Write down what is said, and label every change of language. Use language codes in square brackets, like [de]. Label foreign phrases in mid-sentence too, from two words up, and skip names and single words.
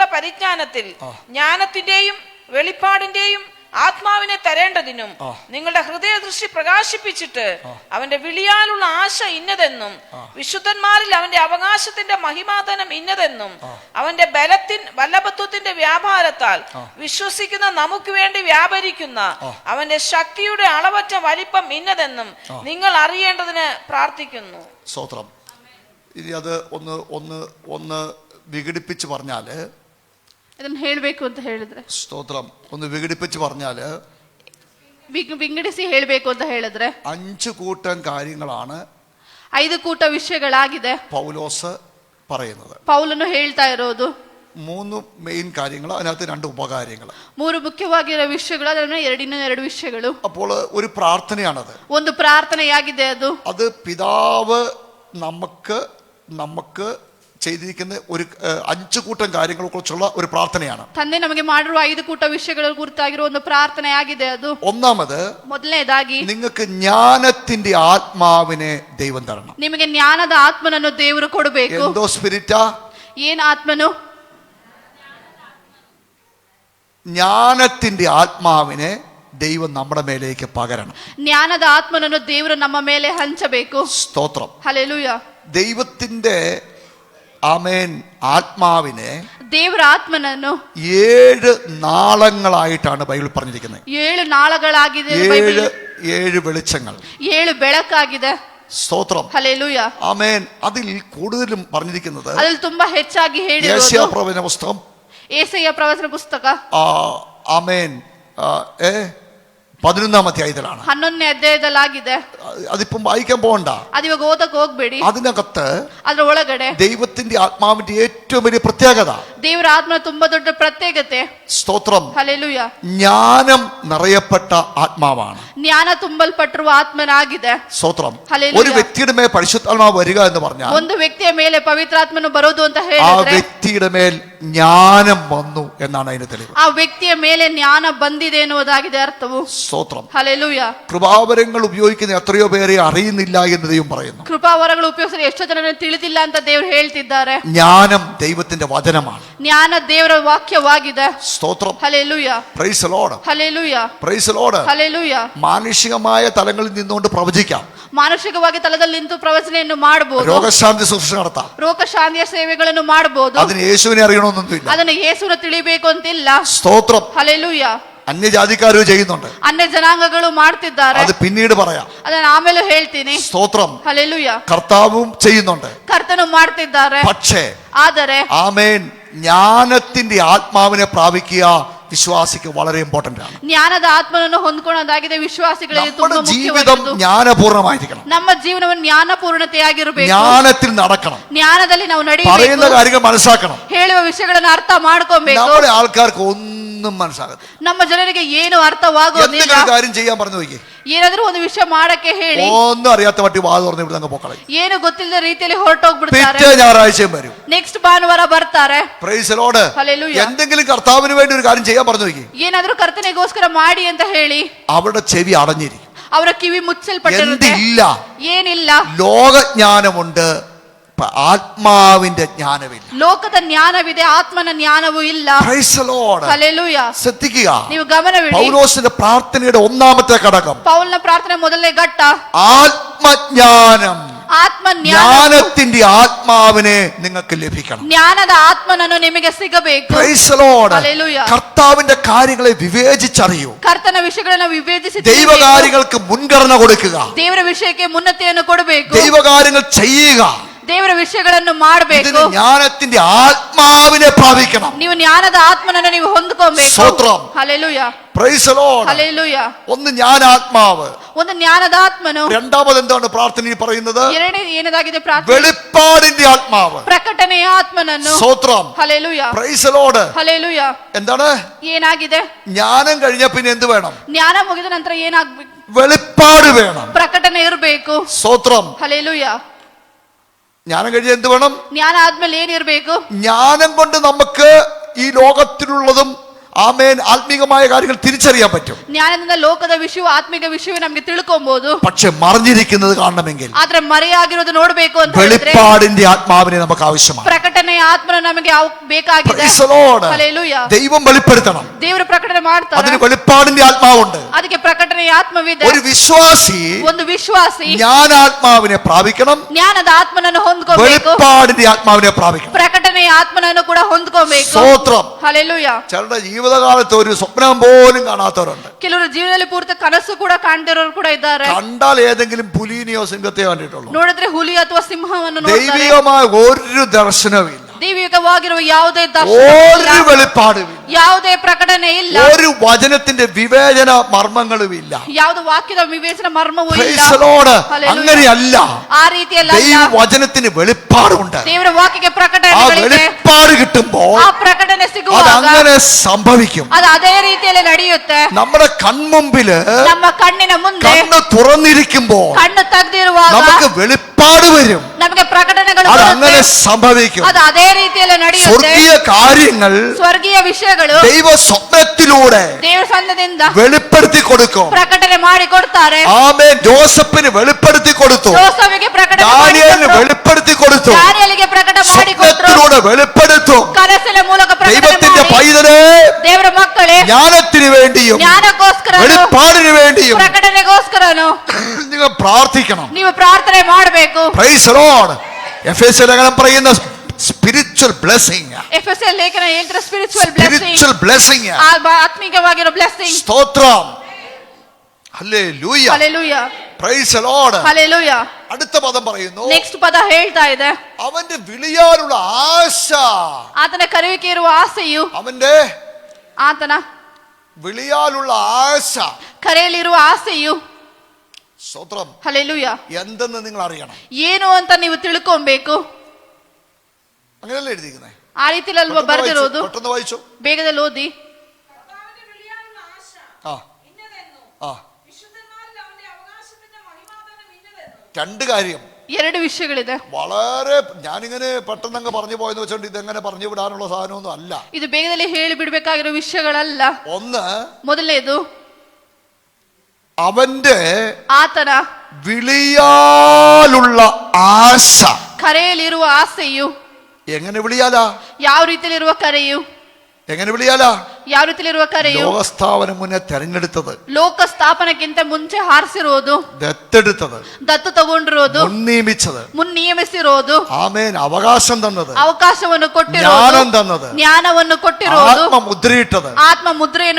[ml] പരിജ്ഞാനത്തിൽ ജ്ഞാനത്തിന്റെയും വെളിപ്പാടിന്റെയും ആത്മാവിനെ തരേണ്ടതിനും നിങ്ങളുടെ ഹൃദയദൃഷ്ടി പ്രകാശിപ്പിച്ചിട്ട് അവന്റെ വിളിയാലുള്ള ആശ ഇന്നതെന്നും വിശുദ്ധന്മാരിൽ അവന്റെ അവകാശത്തിന്റെ മഹിമാധനം ഇന്നതെന്നും അവന്റെ വല്ലഭത്വത്തിന്റെ വ്യാപാരത്താൽ വിശ്വസിക്കുന്ന നമുക്ക് വേണ്ടി വ്യാപരിക്കുന്ന അവന്റെ ശക്തിയുടെ അളവറ്റ വലിപ്പം ഇന്നതെന്നും നിങ്ങൾ അറിയേണ്ടതിന് പ്രാർത്ഥിക്കുന്നു. സ്തോത്രം. ഇനി അത് ഒന്ന് വിഘടിപ്പിച്ച് പറഞ്ഞാല്, [kn] ಇದನ್ನು ಹೇಳಬೇಕು ಅಂತ ಹೇಳಿದ್ರೆ, [ml] സ്തോത്രം, ഒന്ന് വിഘടിപ്പിച്ച് പറഞ്ഞാല്, [kn] ವಿಂಗಡಿಸಿ ಹೇಳಬೇಕು ಅಂತ ಹೇಳಿದ್ರೆ [ml] 5 കൂട്ടം കാര്യങ്ങളാണ് [kn] 5 ಕೂಟ ವಿಷಯಗಳಾಗಿದೆ [ml] പൗലോസ് പറയുന്നത്. [kn] ಪೌಲನು ಹೇಳ್ತಾ ಇರೋದು [ml] 3 മെയിൻ കാര്യങ്ങൾ, അതിനകത്ത് 2 ഉപകാര്യങ്ങൾ. [kn] 3 ಮುಖ್ಯವಾಗಿರೋ ವಿಷಯಗಳು, ಅದನ್ನ 2 ವಿಷಯಗಳು. [ml] അപ്പോൾ ഒരു പ്രാർത്ഥനയാണത്, [kn] ಒಂದು ಪ್ರಾರ್ಥನೆಯಾಗಿದೆ. ಅದು [ml] പിതാവ് നമുക്ക് ചെയ്തിരിക്കുന്ന ഒരു 5 കൂട്ടം കാര്യങ്ങളെ കുറിച്ചുള്ള ഒരു പ്രാർത്ഥനയാണ്. [kn] ತಂದೆ ನಮಗೆ ಮಾಡಿರುವ 5 ಕೂಟ ವಿಷಯಗಳ ಕುರಿತಾಗಿರುವ ಒಂದು ಪ್ರಾರ್ಥನೆ ಆಗಿದೆ ಅದು. [ml] ഒന്നാമത്, [kn] ಮೊದಲನೇದಾಗಿ [ml] നിങ്ങൾക്ക് ജ്ഞാനത്തിന്റെ ആത്മാവിനെ ദൈവം തരണം. [kn] ನಿಮಗೆ ಜ್ಞಾನದ ಆತ್ಮನನ್ನು ದೇವರು ಕೊಡಬೇಕು. [ml] എന്തോ സ്പിരിറ്റാ? [kn] ಏನ್ ಆತ್ಮನು? [ml] ജ്ഞാനത്തിന്റെ ആത്മാവിനെ ദൈവം നമ്മുടെ മേലേക്ക് പകരണം. [kn] ಜ್ಞಾನದ ಆತ್ಮನನ್ನು ದೇವರು ನಮ್ಮ ಮೇಲೆ ಹಂಚಬೇಕು. [ml] സ്തോത്രം. [kn] ಹಲ್ಲೆಲೂಯಾ. [ml] ദൈവത്തിന്റെ ആമേൻ ആത്മാവിനെ [kn] ದೇವರ ಆತ್ಮನನ್ನು [ml] 7 നാളങ്ങളായിട്ടാണ് ബൈബിൾ പറഞ്ഞിരിക്കുന്നത്. [kn] 7 ನಾಳಗಳಾಗಿದೆ ಬೈಬಲ್. [ml] 7 വെളിച്ചങ്ങൾ, [kn] 7 ಬೆಳಕಾಗಿದೆ. [ml] സ്തോത്രം. ഹല്ലേലൂയ. ആമേൻ. അതിൽ കൂടുതലും പറഞ്ഞിരിക്കുന്നത് [kn] അതിൽ ತುಂಬಾ ಹೆಚ್ಚಾಗಿ ಹೇಳಿರೋದು [ml] യെശയ്യാപ്രവചന പുസ്തകം [kn] ಯೆಶಯ್ಯ ಪ್ರವಚನ ಪುಸ್ತಕ [ml] ആമേൻ 11ാം അധ്യായത്തിലാണ്. [kn] 11ನೇ ಅಧ್ಯಾಯದಲ್ಲಾಗಿದೆ. [ml] അതിപ്പം വായിക്കാൻ പോകണ്ട, [kn] അതിವಾಗ ಓದಕ್ಕೆ ಹೋಗ್ಬೇಡಿ. [ml] അതിനകത്ത് [kn] ಅದರ ಒಳಗಡೆ [ml] ദൈവത്തിന്റെ ആത്മാവിന്റെ ഏറ്റവും വലിയ പ്രത്യേകത, [kn] ದೇವರ ಆತ್ಮನ ತುಂಬಾ ದೊಡ್ಡ ಪ್ರತ್ಯೇಕತೆ. [ml] സ്തോത്രം, [kn] ಹಲ್ಲೆಲೂಯಾ, [ml] ജ്ഞാനം നിറയപ്പെട്ട ആത്മാവാണ്. [kn] ಜ್ಞಾನ ತುಂಬಲ್ಪಟ್ಟಿರುವ ಆತ್ಮನಾಗಿದೆ. [ml] സ്തോത്രം. ഹല്ലേലൂയ. ഒരു വ്യക്തിയുടെ മേൽ പരിശുദ്ധാത്മാവ് വരിക എന്ന് പറഞ്ഞാൽ [kn] ಒಂದು ವ್ಯಕ್ತಿಯ ಮೇಲೆ ಪವಿತ್ರಾತ್ಮನು ಬರೋದು ಅಂತ [ml] ആ [kn] ಹೇಳಿದ್ರೆ [ml] വ്യക്തിയുടെ മേൽ ജ്ഞാനം വന്നു എന്നാണ് അതിന്റെ തെളിവ്. [kn] ಆ ವ್ಯಕ್ತಿಯ ಮೇಲೆ ಜ್ಞಾನ ಬಂದಿದೆ ಎನ್ನುವುದಾಗಿದೆ ಅರ್ಥವು. [ml] സ്തോത്രം. [kn] ಹಲ್ಲೆಲೂಯಾ. [ml] കൃപാവരങ്ങൾ ഉപയോഗിക്കുന്ന എത്രയോ പേരെ അറിയുന്നില്ല എന്ന് ദൈവം പറയുന്നു. [kn] ಕೃಪಾವರಗಳು ಉಪಯೋಗಿಸಿದ್ರೆ ಎಷ್ಟೋ ಜನರನ್ನು ತಿಳಿದಿಲ್ಲ ಅಂತ ದೇವರು ಹೇಳ್ತಿದ್ದಾರೆ. [ml] ജ്ഞാനം ദൈവത്തിന്റെ വചനമാണ്. [kn] ಜ್ಞಾನ ದೇವರ ವಾಕ್ಯವಾಗಿದೆ. [ml] സ്തോത്രം. [kn] ಹಲ್ಲೆಲೂಯಾ. [en] Praise the Lord. [kn] ಹಲ್ಲೆಲೂಯಾ. [en] Praise the Lord. [kn] ಹಲ್ಲೆಲೂಯಾ. [ml] മാനുഷികമായ തലങ്ങളിൽ നിന്നുകൊണ്ട് പ്രവചിക്കാം. [kn] ಮಾನುಷಿಕವಾಗಿ ತಲದಲ್ಲಿ ನಿಂತು ಪ್ರವಚನೆಯನ್ನು ಮಾಡಬಹುದು. [ml] രോഗശാന്തി ശുശ്രൂഷ നടത്താം. [kn] ರೋಗ ಶಾಂತಿಯ ಸೇವೆಗಳನ್ನು ಮಾಡಬಹುದು. [ml] അതിന് യേശുവിനെ അറിയണമെന്നൊന്നുമില്ല. [kn] ಅದನ್ನು ಯೇಸುವಿನ ತಿಳಿಬೇಕು ಅಂತಿಲ್ಲ. [ml] സ്തോത്രം. [kn] ಹಲ್ಲೆಲೂಯಾ. [ml] അന്യജാതിക്കാരും ചെയ്യുന്നുണ്ട്. [kn] ಅನ್ಯ ಜನಾಂಗಗಳು ಮಾಡ್ತಿದ್ದಾರೆ. [ml] അത് പിന്നീട് പറയാം. [kn] ಅದನ್ನ ಆಮೇಲೆ ಹೇಳ್ತೀನಿ. [ml] സ്തോത്രം. [kn] ಹಲ್ಲೆಲೂಯಾ. [ml] കർത്താവും ചെയ്യുന്നുണ്ട്. [kn] ಕರ್ತನು ಮಾಡ್ತಿದ್ದಾರೆ. [ml] പക്ഷേ [kn] ಆದರೆ [ml] ആമേൻ ജ്ഞാനത്തിന്റെ ആത്മാവിനെ പ്രാപിക്കുക വിശ്വാസിക്ക് വളരെ ഇമ്പോർട്ടന്റ് ആണ്. [kn] ಜ್ಞಾನದ ಆತ್ಮನನ್ನು ಹೊಂದ್ಕೊಳ್ಳೋದಾಗಿದೆ ವಿಶ್ವಾಸಿಗಳಿಗೆ ತುಂಬಾ [ml] നമ്മുടെ ജീവിതം [kn] ಮುಖ್ಯವಾದದ್ದು. [ml] ജ്ഞാനപൂർണ്ണമായിരിക്കണം. [kn] ನಮ್ಮ ಜೀವನವನ್ನು ಜ್ಞಾನಪೂರ್ಣತೆಯಾಗಿರಬೇಕು. [ml] ജ്ഞാനത്തിൽ നടക്കണം. [kn] ಜ್ಞಾನದಲ್ಲಿ ನಾವು [ml] പറയുന്ന [kn] ನಡೆಯಬೇಕು. [ml] കാര്യങ്ങൾ മനസ്സിലാക്കണം. [kn] ಹೇಳುವ ವಿಷಯಗಳನ್ನು ಅರ್ಥ ಮಾಡ್ಕೊಬೇಕು. [ml] നമ്മുടെ ആൾക്കാർക്ക് ഒന്നും മനസ്സിലാകത്തില്ല. [kn] ನಮ್ಮ ಜನರಿಗೆ ಏನು ಅರ್ಥವಾಗೋದಿಲ್ಲ. [ml] എന്തെങ്കിലും കാര്യം ചെയ്യാൻ പറഞ്ഞു നോക്കി, [kn] ಏನಾದ್ರೂ ಒಂದು ವಿಷಯ ಮಾಡಕ್ಕೆ ಹೇಳಿ [ml] ഒന്നും അറിയാത്ത മട്ടി വാ തുറന്ന് ഇവിടെ അങ്ങ് പോക്കളയും. [kn] ಏನು ಗೊತ್ತಿಲ್ಲದ ರೀತಿಯಲ್ಲಿ ಹೊರಟೋಗ್ಬಿಡ್ತಾರೆ. [ml] പിറ്റേ ഞായറാഴ്ചയും വരും. [kn] ನೆಕ್ಸ್ಟ್ ಭಾನುವಾರ ಬರ್ತಾರೆ. [en] Praise the Lord. [ml] ഹല്ലേലൂയ. എന്തെങ്കിലും കർത്താവിന് വേണ്ടി ഒരു കാര്യം ചെയ്യാൻ പറഞ്ഞു നോക്കി, [kn] ಏನಾದ್ರೂ ಕರ್ತನೆಗೋಸ್ಕರ ಮಾಡಿ ಅಂತ ಹೇಳಿ [ml] അവരുടെ ചെവി അടഞ്ഞിരിക്കും. [kn] ಅವರ ಕಿವಿ ಮುಚ್ಚಲ್ಪಟ್ಟಿರುತ್ತೆ. [ml] എന്തില്ല? [kn] ಏನಿಲ್ಲ. [ml] ലോകജ്ഞാനമുണ്ട്, ആത്മാവിന്റെ ജ്ഞാനമില്ല. [kn] ಲೋಕದ ಜ್ಞಾನವಿದೆ, ಆತ್ಮನ ಜ್ಞಾನವೂ ಇಲ್ಲ. [en] Praise the Lord. [kn] ಹಲ್ಲೆಲೂಯಾ. [ml] ശ്രദ്ധിക്കുക, [kn] ನೀವು ಗಮನವಿಡಿ. [ml] പൗലോസിന്റെ പ്രാർത്ഥനയുടെ ഒന്നാമത്തെ ഘടകം [kn] ಪೌಲನ ಪ್ರಾರ್ಥನೆ ಮೊದಲನೇ ಘಟ್ಟ [ml] ആത്മജ്ഞാനം. [kn] ಆತ್ಮಜ್ಞಾನ. [ml] ജ്ഞാനത്തിന്റെ ആത്മാവിനെ നിങ്ങൾക്ക് ലഭിക്കണം. [kn] ಜ್ಞಾನದ ಆತ್ಮನನ್ನು ನಿಮಗೆ ಸಿಗಬೇಕು. [en] Praise the Lord. [ml] ഹല്ലേലൂയ. കർത്താവിന്റെ കാര്യങ്ങളെ വിവേചിച്ചറിയൂ. [kn] ಕರ್ತನ ವಿಷಯಗಳನ್ನು ವಿವೇಚಿಸಿ [ml] ദൈവകാര്യങ്ങൾക്ക് മുൻഗണന കൊടുക്കുക. [kn] ದೇವರ ವಿಷಯಕ್ಕೆ ಮುನ್ನತೆಯನ್ನು ಕೊಡಬೇಕು. [ml] ദൈവകാര്യങ്ങൾ ചെയ്യുക. [kn] ದೇವರ ವಿಷಯಗಳನ್ನು ಮಾಡಬೇಕು. [ml] ഇതിന് ജ്ഞാനത്തിന്റെ ആത്മാവിനെ പ്രാപിക്കണം. [kn] ನೀವು ಜ್ಞಾನದ ಆತ್ಮನನ್ನು ನೀವು ಹೊಂದಿಕೊಳ್ಳಬೇಕು. ಸ್ತೋತ್ರಂ. ಹಲ್ಲೆಲೂಯಾ. [en] Praise the Lord. [kn] ಹಲ್ಲೆಲೂಯಾ. [ml] ഒന്ന് ജ്ഞാനാത്മാവ്. [kn] ಒಂದು ಜ್ಞಾನದ ಆತ್ಮನು. [ml] രണ്ടാമത് എന്താണ് പ്രാർത്ഥനയിൽ പറയുന്നത്? [kn] ಎರಡನೇ ಏನದಾಗಿದೆ ಪ್ರಾರ್ಥನೆ? [ml] വെളിപ്പാടിന്റെ ആത്മാവ്. [kn] ಪ್ರಕಟಣೆಯ ಆತ್ಮನನ್ನು. [ml] സ്തോത്രം. [kn] ಹಲ್ಲೆಲೂಯಾ. [en] Praise the Lord. [kn] ಹಲ್ಲೆಲೂಯಾ. [ml] എന്താണ്? [kn] ಏನಾಗಿದೆ? [ml] ജ്ഞാനം കഴിഞ്ഞ പിന്നെ എന്ത് വേണം? [kn] ಜ್ಞಾನ ಮುಗಿದ ನಂತರ ಏನಾಗಬೇಕು? [ml] വെളിപ്പാട് വേണം. [kn] ಪ್ರಕಟಣೆ ಇರಬೇಕು. [ml] സ്തോത്രം. [kn] ಹಲ್ಲೆಲೂಯಾ. [ml] ജ്ഞാനം കഴിഞ്ഞ എന്ത് വേണം? [kn] ಜ್ಞಾನ ಆದ್ಮೇಲೆ ಏನಿರಬೇಕು? [ml] ജ്ഞാനം കൊണ്ട് നമുക്ക് ഈ ലോകത്തിലുള്ളതും ആമേൻ ആത്മീകമായ കാര്യങ്ങൾ തിരിച്ചറിയാൻ പറ്റും. [kn] ಜ್ಞಾನದಿಂದ ಲೋಕದ ವಿಷಯ ಆತ್ಮಿಕ ವಿಷಯ ನಮಗೆ ತಿಳ್ಕೊಬಹುದು. [ml] പക്ഷെ മറിഞ്ഞിരിക്കുന്നത് കാണണമെങ്കിൽ [kn] ಆದ್ರೆ ಮರೆಯಾಗಿರೋದು ನೋಡಬೇಕು ಅಂತ ಹೇಳಿದ್ರೆ [ml] വെളിപ്പാടിന്റെ ആത്മാവിനെ നമുക്ക് ആവശ്യമാണ്. [kn] ಪ್ರಕಟಣೆಯ ಆತ್ಮನ ನಮಗೆ ಬೇಕಾಗಿದೆ. [en] Praise the Lord. [kn] ಹಲ್ಲೆಲೂಯಾ. [ml] ദൈവം വെളിപ്പെടുത്തണം. [kn] ದೇವರು ಪ್ರಕಟಣೆ ಮಾಡ್ತಾರೆ. [ml] അതിന് വെളിപ്പാടിന്റെ ആത്മാവുണ്ട്. [kn] ಅದಕ್ಕೆ ಪ್ರಕಟಣೆಯ ಆತ್ಮವಿದೆ. [ml] ഒരു വിശ്വാസി [kn] ಒಂದು ವಿಶ್ವಾಸಿ [ml] ജ്ഞാനാത്മാവിനെ പ്രാപിക്കണം. [kn] ಜ್ಞಾನದ ಆತ್ಮನನ್ನು ಹೊಂದ್ಕೋಬೇಕು. [ml] വെളിപ്പാടിന്റെ ആത്മാവിനെ പ്രാപിക്കണം. [kn] ಪ್ರಕಟಣೆಯ ಆತ್ಮನನ್ನು ಕೂಡ ಹೊಂದ್ಕೋಬೇಕು. [ml] സ്തോത്രം. [kn] ಹಲ್ಲೆಲೂಯಾ. [ml] ചിലരുടെ ജീവിതകാലത്ത് ഒരു സ്വപ്നം പോലും കാണാത്തവരുണ്ട്. [kn] ಕೆಲವರು ಜೀವನದಲ್ಲಿ ಪೂರ್ತಿ ಕನಸು ಕೂಡ ಕಾಣ್ತಿರೋರು ಕೂಡ ಇದ್ದಾರೆ. [ml] കണ്ടാൽ ഏതെങ്കിലും പുലിനെയോ സിംഹത്തെയോ കണ്ടിട്ടുള്ളൂ. [kn] ನೋಡಿದ್ರೆ ಹುಲಿ ಅಥವಾ ಸಿಂಹವನ್ನು ನೋಡ್ತಾರೆ. [ml] ദൈവികമായ ഒരു ദർശനവും ഇല്ല. [kn] ದೈವಿಕವಾಗಿರುವ ಯಾವುದೇ [ml] ഒരു വെളിപ്പാടും ഇല്ല. [kn] ಯಾವುದೇ ಪ್ರಕಟಣೆ ಇಲ್ಲ. [ml] ഒരു വചനത്തിന്റെ വിവേചന മർമ്മങ്ങളും ഇല്ല. [kn] ಯಾವುದು ವಾಕ್ಯದ ವಿವೇಚನ ಮರ್ಮವೂ ಇಲ್ಲ. [en] Praise the Lord. Hallelujah. [ml] അങ്ങനെയല്ല. [kn] ಆ ರೀತಿಯಲ್ಲ. [ml] ദൈവവചനത്തിന് വെളിപ്പാടുണ്ട്. [kn] ದೇವರ ವಾಕ್ಯಕ್ಕೆ [ml] ആ [kn] ಪ್ರಕಟಣೆಗಳಿದೆ. [ml] വെളിപ്പാട് കിട്ടുമ്പോൾ [kn] ಆ ಪ್ರಕಟಣೆ [ml] അത് [kn] ಸಿಗುವಾಗ [ml] അങ്ങനെ സംഭവിക്കും. [kn] ಅದು ಅದೇ ರೀತಿಯಲ್ಲಿ ನಡೆಯುತ್ತೆ. [ml] നമ്മുടെ കൺമുമ്പില് [kn] ನಮ್ಮ ಕಣ್ಣಿನ ಮುಂದೆ [ml] കണ്ണ് തുറന്നിരിക്കുമ്പോൾ [kn] ಕಣ್ಣು ತೆಗೆದಿರುವಾಗ ಮಾಡುವಾಗ [ml] നമുക്ക് വെളിപ്പാട് വരും. [kn] ನಮಗೆ ಪ್ರಕಟಣೆಗಳು [ml] അത് [kn] ಬರುತ್ತೆ. [ml] അങ്ങനെ സംഭവിക്കും. [kn] ಅದು ಅದೇ ರೀತಿಯಲ್ಲಿ ನಡೆಯುತ್ತೆ. [ml] സ്വർഗീയ കാര്യങ്ങൾ [kn] ಸ್ವರ್ಗೀಯ ವಿಷಯಗಳು [ml] ദൈവ സ്വപ്നത്തിലൂടെ [kn] ದೇವರ ಸನ್ನದಿಂದ [ml] വെളിപ്പെടുത്തി കൊടുക്കും. [kn] ಪ್ರಕಟಣೆ ಮಾಡಿ ಕೊಡ್ತಾರೆ. [ml] ആമേൻ. ജോസഫിന് വെളിപ്പെടുത്തി കൊടുത്തു. [kn] ಜೋಸಫಿಗೆ ಪ್ರಕಟಣೆ ಮಾಡಿ [ml] ദാനിയേലിന് [kn] ಕೊಟ್ರು. [ml] വെളിപ്പെടുത്തി കൊടുത്തു. [kn] ದಾನಿಯೇಲನಿಗೆ ಪ್ರಕಟ ಮಾಡಿ ಕೊಟ್ರು. [ml] സ്വപ്നത്തിലൂടെ വെളിപ്പെടുത്തും. [kn] ಕನಸಿನ ಮೂಲಕ ಪ್ರಕಟಣೆ [ml] ദൈവത്തിന്റെ [kn] ಮಾಡಿ [ml] പൈതലേ, [kn] ದೇವರ ಮಕ್ಕಳೇ, [ml] ജ്ഞാനത്തിന് വേണ്ടിയും [kn] ಜ್ಞಾನಕ್ಕೋಸ್ಕರ [ml] വെളിപ്പാടിന് വേണ്ടിയും [kn] ಪ್ರಕಟಣೆಗೋಸ್ಕರನು [ml] നിങ്ങൾ പ്രാർത്ഥിക്കണം. [kn] ನೀವು ಪ್ರಾರ್ಥನೆ ಮಾಡಬೇಕು. [en] Praise the Lord. [ml] എഫേസ്യ ലേഖനം പറയുന്ന [en] spiritual blessing, [kn] ಎಫೆಸೀಯ ಲೇಖನ ಹೇಳ್ತಾರೆ [en] spiritual blessing, spiritual blessing. [kn] ಆತ್ಮಿಕವಾಗಿರೋ ಬ್ಲೆಸ್ಸಿಂಗ್. [ml] സ്തോത്രം. ഹല്ലേലൂയ. [kn] ಹಲ್ಲೆಲೂಯ. [en] Praise the Lord. [kn] ಹಲ್ಲೆಲೂಯ. [ml] അടുത്ത പദം പറയുന്നു, [kn] ನೆಕ್ಸ್ಟ್ ಪದ ಹೇಳ್ತಾ ಇದೆ, [ml] അവന്റെ വിളിയാലുള്ള ആശ. [kn] ಆತನ ಕರೆಯುವಿಕೆ ಇರುವ ಆಸೆಯು, [ml] അവന്റെ [kn] ಆತನ [ml] വിളിയാലുള്ള ആശ, [kn] ಕರೆಯಲಿರುವ ಆಸೆಯು. [ml] സ്തോത്രം. [kn] ಹಲ್ಲೆಲೂಯ. [ml] എന്തെന്ന് നിങ്ങൾ അറിയണം. [kn] ಏನು ಅಂತ ನೀವು ತಿಳ್ಕೊಬೇಕು. [ml] അങ്ങനെയല്ലേ എഴുതിയിരിക്കുന്നത്? [kn] ಆ ರೀತಿಲಲ್ವಾ ಬರ್ದಿರೋದು. [ml] പെട്ടെന്ന് വായിച്ചു. [kn] ಬೇಗದಲ್ಲಿ ಓದಿ. [ml] കർത്താവിന്റെ വിളിയാലുള്ള ആശ ആ ഇന്നതെന്നും ആ വിശുദ്ധന്മാരിൽ അവന്റെ അവകാശപ്പെട്ട മഹിമാദാനം ഇന്നതെന്നും. രണ്ട് കാര്യം. [kn] ಎರಡು ವಿಷಯಗಳಿದೆ. [ml] വളരെ ഞാനിങ്ങനെ പെട്ടെന്ന് അങ്ങ് പറഞ്ഞു പോയെന്ന് വെച്ചോണ്ട് ഇതെങ്ങനെ പറഞ്ഞു വിടാനുള്ള സാധനമൊന്നും അല്ല. [kn] ಇದು ಬೇಗದಲ್ಲಿ ಹೇಳಿ ಬಿಡ್ಬೇಕಾಗಿರೋ ವಿಷಯಗಳಲ್ಲ. [ml] ഒന്ന്, [kn] ಮೊದಲನೇದು [ml] അവന്റെ [kn] ಆತನ [ml] വിളിയാലുള്ള ആശ. [kn] ಕರೆಯಲಿರುವ ಆಸೆಯು. [ml] എങ്ങനെ വിളിയാലാ? [kn] ಯಾವ ರೀತಿಯಲ್ಲಿರುವ ಕರೆಯು? [ml] എങ്ങനെ വിളിയാലാ? [kn] ಯಾವ ರೀತಿಯಲ್ಲಿರುವ ಕರೆಯು? [ml] ലോകസ്ഥാപനം മുന്നേ തെരഞ്ഞെടുത്തത്, [kn] ಲೋಕ ಸ್ಥಾಪನಕ್ಕಿಂತ ಮುಂಚೆ ಹಾರಿಸಿರೋದು, [ml] ദത്തെടുത്തത്, [kn] ದತ್ತು ತಗೊಂಡಿರೋದು, [ml] മുൻനിയമിച്ചത്, [kn] ಮುನ್ ನಿಯಮಿಸಿರೋದು, [ml] ആമേൻ, അവകാശം തന്നത്, [kn] ಅವಕಾಶವನ್ನು ಕೊಟ್ಟಿರೋದು, [ml] ജ്ഞാനം തന്നത്, [kn] ಜ್ಞಾನವನ್ನು ಕೊಟ್ಟಿರೋದು, [ml] ആത്മ മുദ്രയിട്ടത്. [kn] ಆತ್ಮ ಮುದ್ರೆಯನ್ನು